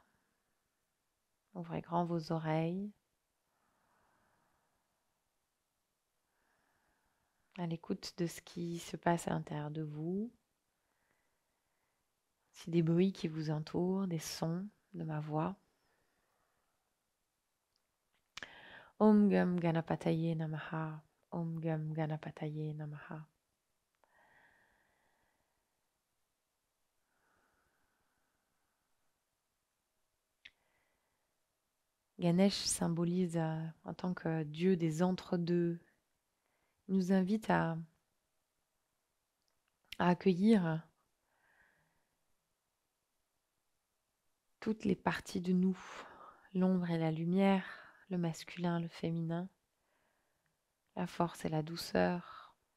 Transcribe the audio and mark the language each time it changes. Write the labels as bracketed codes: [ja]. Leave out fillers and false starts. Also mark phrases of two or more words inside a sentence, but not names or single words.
[fr] Ouvrez grand vos oreilles. À l'écoute de ce qui se passe à l'intérieur de vous. C'est des bruits qui vous entourent, des sons de ma voix. [sa] Om Gum Ganapataye Namaha. Om Gum Ganapataye Namaha. [fr] Ganesh symbolise en tant que dieu des entre-deux. Il nous invite à accueillir toutes les parties de nous, l'ombre et la lumière, le masculin, le féminin, la force et la douceur.